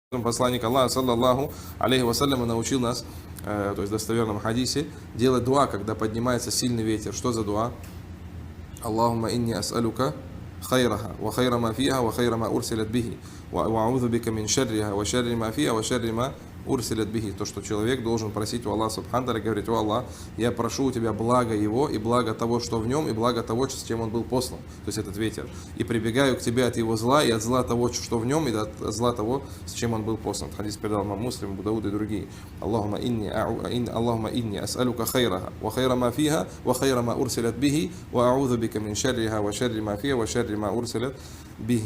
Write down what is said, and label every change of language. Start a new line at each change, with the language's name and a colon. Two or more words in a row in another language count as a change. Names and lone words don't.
Russian: Посланник Аллаха,
Arabic: صلى الله عليه وسلم,
Russian: научил нас, то есть в достоверном хадисе, делать дуа, когда поднимается сильный ветер. Что за дуа?
Arabic: اللهم إني أسألك خيرها وخير ما فيها وخير ما أرسلت به وأعوذ بك من شرها وشر ما فيها وشر ما أرسلت به.
Russian: То, что человек должен просить у
Arabic: الله سبحانه وتعالى,
Russian: говорить: о Аллах, я прошу у тебя благо его, и благо того, что в нем, и благо того, с чем он был послан, то есть этот ветер. И прибегаю к тебе от его зла, и от зла того, что в нем, и от зла того, с чем он был послан. Хадис передал имам Муслим, Абу Дауд и другие.
Arabic: اللهم إني أسألك خيرها وخير ما فيها وخير ما أرسلت به وأعوذ بك من شرها وشر ما فيها وشر ما أرسلت به.